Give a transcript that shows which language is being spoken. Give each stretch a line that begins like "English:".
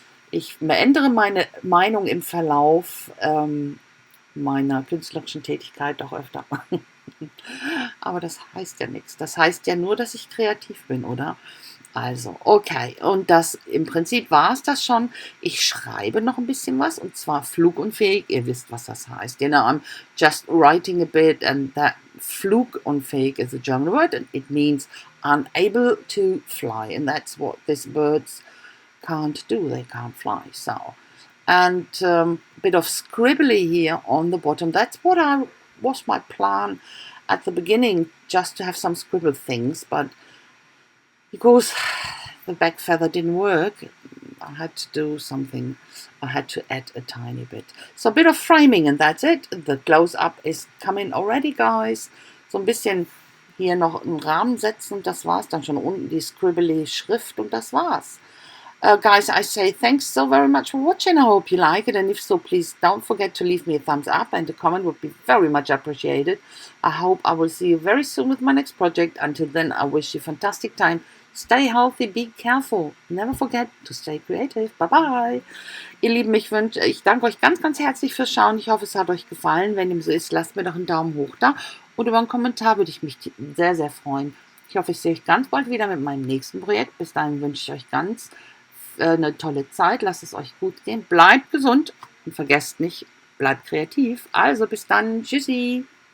German: Ich ändere meine Meinung im Verlauf meiner künstlerischen Tätigkeit auch öfter. Aber das heißt ja nichts. Das heißt ja nur, dass ich kreativ bin, oder? Also, okay. Und das im Prinzip war es das schon. Ich schreibe noch ein bisschen was und zwar flugunfähig. Ihr wisst, was das heißt.
English: You know, I'm just writing a bit and that flugunfähig is a German word and it means unable to fly. And that's what these birds can't do. They can't fly. So, and a bit of scribbly here on the bottom. That's what was my plan at the beginning, just to have some scribble things, but because the back feather didn't work, I had to do something. I had to add a tiny bit. So a bit of framing and that's it. The close-up is coming already, guys.
German: So ein bisschen hier noch einen Rahmen setzen und das war's dann schon. Unten die scribbly Schrift und das war's.
English: Guys, I say thanks so very much for watching. I hope you like it, and if so, please don't forget to leave me a thumbs up, and a comment would be very much appreciated. I hope I will see you very soon with my next project. Until then, I wish you a fantastic time. Stay healthy, be careful. Never forget to stay creative. Bye bye.
German: Ihr Lieben, ich danke euch ganz, ganz herzlich fürs Schauen. Ich hoffe, es hat euch gefallen. Wenn dem so ist, lasst mir doch einen Daumen hoch da. Und über einen Kommentar würde ich mich sehr, sehr freuen. Ich hoffe, ich sehe euch ganz bald wieder mit meinem nächsten Projekt. Bis dahin wünsche ich euch ganz eine tolle Zeit. Lasst es euch gut gehen. Bleibt gesund und vergesst nicht, bleibt kreativ. Also bis dann. Tschüssi.